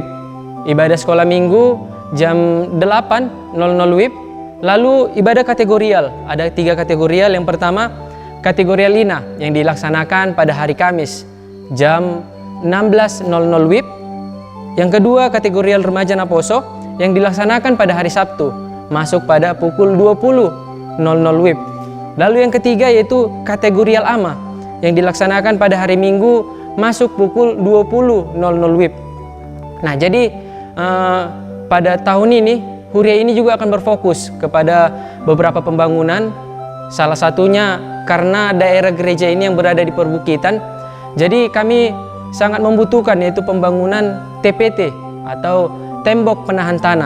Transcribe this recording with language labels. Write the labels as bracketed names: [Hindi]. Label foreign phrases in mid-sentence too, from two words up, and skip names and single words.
[Indonesian] Ibadah sekolah minggu jam 8.00 WIB. Lalu ibadah kategorial, ada 3 kategorial. Yang pertama, kategorial Lina yang dilaksanakan pada hari Kamis jam 16.00 WIB. Yang kedua, kategorial remaja Naposo yang dilaksanakan pada hari Sabtu, masuk pada pukul 20.00 WIB. Lalu yang ketiga yaitu kategorial ama yang dilaksanakan pada hari Minggu masuk pukul 20.00 WIB. Nah, jadi pada tahun ini Huria ini juga akan berfokus kepada beberapa pembangunan. Salah satunya karena daerah gereja ini yang berada di perbukitan, jadi kami sangat membutuhkan yaitu pembangunan TPT atau tembok penahan tanah.